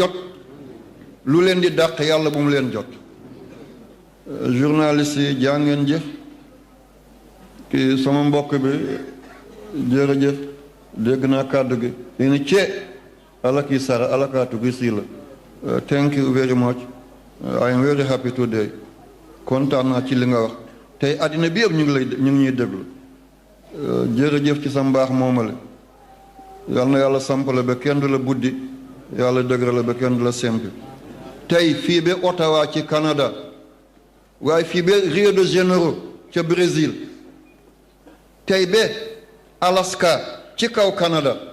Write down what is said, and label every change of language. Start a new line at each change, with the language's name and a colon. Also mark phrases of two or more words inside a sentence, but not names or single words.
Wolof: jot lu leen di dàq yàlla bu mu leen jot journaliste yi jaa ngeen jëf kii sama mbokk bi jërëjëf dégg naa kàddu gi yéen cee alaki sara alakaatu gi sii la
English: thank you very much I am very happy today
Wolof: kontaan naa ci li nga wax tey àddina bi yëpp ñu ngi ñuy déglu jërëjëf ci sa mbaax moomale yal na yàlla samp la ba kenn du la buddi yàlla dëgër la ba kenn du la sempi tey fii ba Ottawa ci Canada waaye fii ba Rio de Janeiro ca Brésil tey ba Alaska ci kaw Canada